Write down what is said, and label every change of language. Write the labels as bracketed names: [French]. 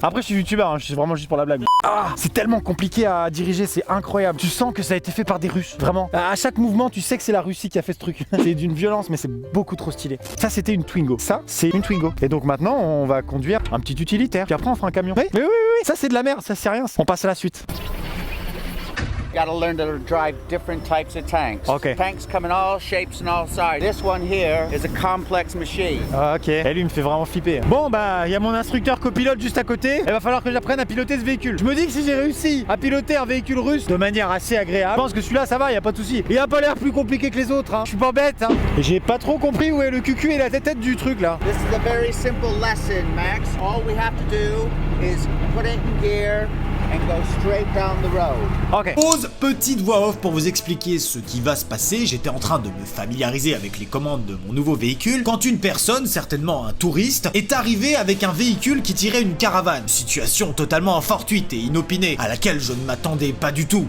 [French] Après je suis youtubeur, hein, je suis vraiment juste pour la blague. Ah, c'est tellement compliqué à diriger, c'est incroyable. Tu sens que ça a été fait par des Russes, vraiment. À chaque mouvement, tu sais que c'est la Russie qui a fait ce truc. C'est d'une violence, mais c'est beaucoup trop stylé. Ça, c'était une Twingo. Ça, c'est une Twingo. Et donc maintenant, on va conduire un petit utilitaire. Puis après, on fera un camion. Oui, oui, oui, oui. Ça, c'est de la merde, ça c'est rien. On passe à la suite. [English] You gotta learn to drive different types of tanks. Okay. Tanks come in all shapes and all sizes. This one here is a complex machine. [French] Ah, ok. Et lui, il me fait vraiment flipper. Bon, bah, il y a mon instructeur copilote juste à côté. Il va falloir que j'apprenne à piloter ce véhicule. Je me dis que si j'ai réussi à piloter un véhicule russe de manière assez agréable, je pense que celui-là, ça va, y a pas de souci. Il a pas l'air plus compliqué que les autres, hein. Je suis pas bête, hein. Et j'ai pas trop compris où est le cucu et la tête du truc là. [English] This is a very simple lesson, Max. All we have to do is put it in gear and go straight down the road. Ok. [French] Pause, petite voix off pour vous expliquer ce qui va se passer. J'étais en train de me familiariser avec les commandes de mon nouveau véhicule quand une personne, certainement un touriste, est arrivée avec un véhicule qui tirait une caravane. Situation totalement fortuite et inopinée à laquelle je ne m'attendais pas du tout.